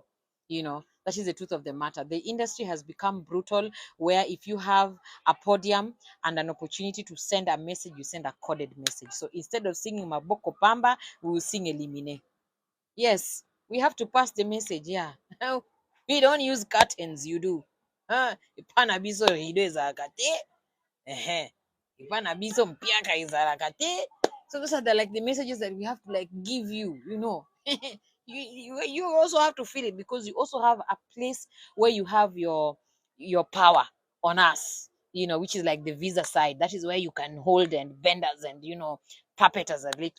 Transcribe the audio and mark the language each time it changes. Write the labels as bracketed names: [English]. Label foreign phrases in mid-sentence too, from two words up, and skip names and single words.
[English] That is the truth of the matter. The industry has become brutal, where if you have a podium and an opportunity to send a message, you send a coded message. So instead of singing Maboko Pamba, we will sing Elimine. Yes, we have to pass the message. Yeah. We don't use curtains, you do. [Lingala] Ipana biso rido ezakate. Ipana biso mpiaka ezakate. [English] So those are the messages that we have to give you. You also have to feel it, because you also have a place where you have your power on us, which is like the visa side. That is where you can hold and bend us and puppet us a little.